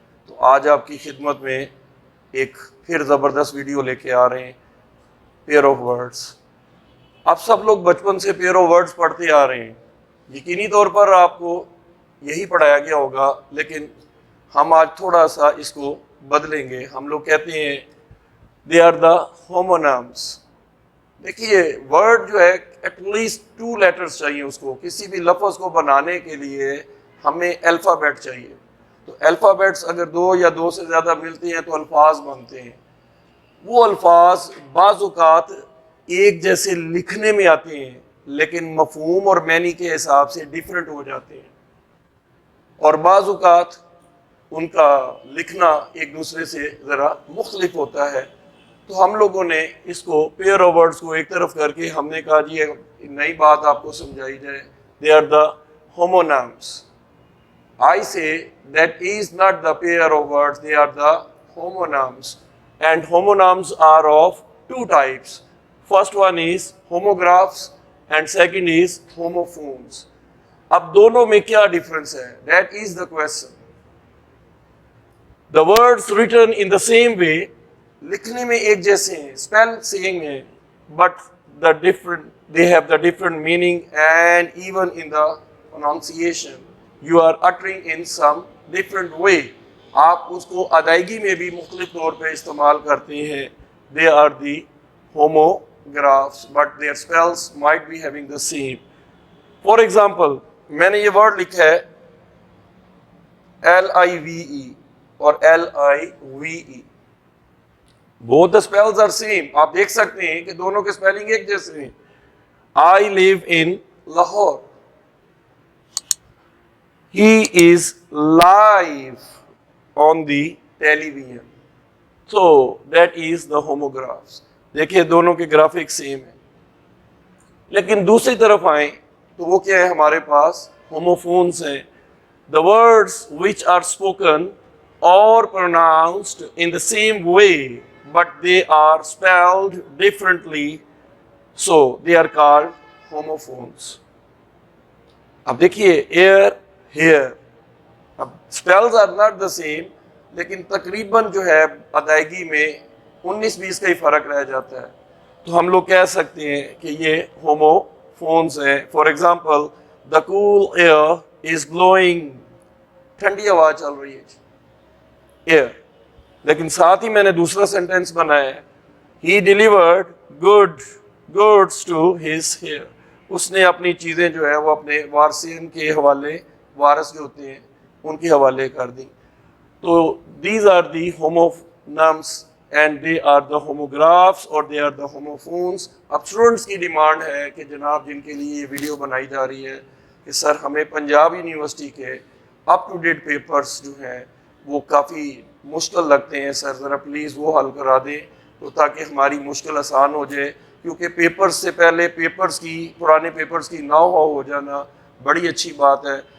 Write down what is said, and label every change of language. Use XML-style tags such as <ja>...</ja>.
<ur>تو آج آپ کی خدمت میں ایک پھر زبردست ویڈیو لے کے آ رہے ہیں, پیئر آف ورڈز. آپ سب لوگ بچپن سے پیئر آف ورڈز پڑھتے آ رہے ہیں, یقینی طور پر آپ کو یہی پڑھایا گیا ہوگا, لیکن ہم آج تھوڑا سا اس کو بدلیں گے. ہم لوگ کہتے ہیں</ur> <en>They are the homonyms.</en> <ur>دیکھیے ورڈ جو ہے ایٹ لیسٹ 2 لیٹرز چاہیے اس کو, کسی بھی لفظ کو بنانے کے لیے ہمیں الفابیٹ چاہیے. تو الفابیٹس اگر 2 یا 2 سے زیادہ ملتے ہیں تو الفاظ بنتے ہیں. وہ الفاظ بعض اوقات ایک جیسے لکھنے میں آتے ہیں لیکن مفہوم اور معنی کے حساب سے ڈیفرنٹ ہو جاتے ہیں, اور بعض اوقات ان کا لکھنا ایک دوسرے سے ذرا مختلف ہوتا ہے. تو ہم لوگوں نے اس کو پیئر آف ورڈز کو ایک طرف کر کے ہم نے کہا جی نئی بات آپ کو سمجھائی جائے.</ur> <en>They are the homonyms. I say that is not the pair of words, they are the homonyms. And homonyms are of 2 types. First one is homographs and second is homophones.</en> <ur>اب دونوں میں کیا ڈفرنس ہے؟</ur> <en>That is the question. The words written in the same way,</en> <ur>لکھنے میں ایک جیسے ہیں,</ur> <en>spell same ہیں, but they have the different meaning, and even in the pronunciation you are uttering in some different way.</en> <ur>آپ اس کو ادائیگی میں بھی مختلف طور پہ استعمال کرتے ہیں.</ur> <en>They are the homographs, but their spells might be having the same. For example,</en> <ur>میں نے یہ ورڈ لکھا ہے LIVE اور LIVE.</ur> <en>Both the spells are same.</en> <ur>آپ دیکھ سکتے ہیں کہ دونوں کے spelling ایک جیسے ہیں.</ur> <en>I live in Lahore. He is live on the television. So that is the homographs.</en> <ur>دیکھیں دونوں کے گرافک سیم ہیں. لیکن دوسری طرف آئیں تو وہ کیا ہے ہمارے پاس؟ homophones ہیں.</ur> <en>The words which are spoken or pronounced in the same way but they are spelled differently, so they are called homophones.</en> <ur>اب دیکھیے air, here. اب</ur> <en>spells are not the same,</en> <ur>لیکن تقریباً جو ہے ادائیگی میں 19-20 کا ہی فرق رہ جاتا ہے. تو ہم لوگ کہہ سکتے ہیں کہ یہ homophones ہیں.</ur> <en>For example, the cool air is blowing.</en> <ur>ٹھنڈی ہوا چل رہی ہے, air. لیکن ساتھ ہی میں نے دوسرا سینٹینس بنایا ہے,</ur> <en>he delivered goods to his heir.</en> <ur>اس نے اپنی چیزیں جو ہے وہ اپنے وارثین کے حوالے, وارث جو ہوتے ہیں ان کے حوالے کر دیں.</ur> <en>تو these are the homonyms and they are the homographs or they are the homophones.</en> <ur>اب اسٹوڈنٹس کی ڈیمانڈ ہے کہ جناب جن کے لیے یہ ویڈیو بنائی جا رہی ہے کہ سر ہمیں پنجاب یونیورسٹی کے اپ ٹو ڈیٹ پیپرز جو ہیں وہ کافی مشکل لگتے ہیں, سر ذرا پلیز وہ حل کرا دیں تو تاکہ ہماری مشکل آسان ہو جائے. کیونکہ پیپرز سے پہلے پرانے پیپرز کی نو ہو جانا بڑی اچھی بات ہے.</ur>